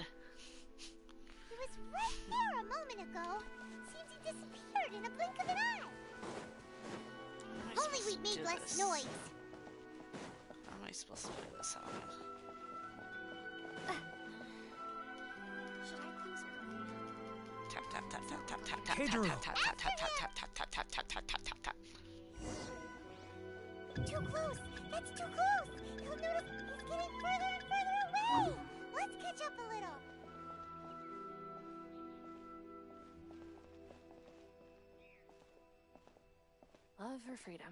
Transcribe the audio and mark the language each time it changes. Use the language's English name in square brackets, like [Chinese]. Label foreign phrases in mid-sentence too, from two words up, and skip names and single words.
[English] He was right there a moment ago. Seems he disappeared in a blink of an eye. If only we'd made less noise. How am I supposed to play this out? Should I close early? Tap tap tap tap tap tap tap Keijiro. tap tap tap tap tap tap tap tap tap tap tap tap tap. Too close! That's too close! He'll notice. He's getting further and further away. Let's catch up a little. Love or freedom?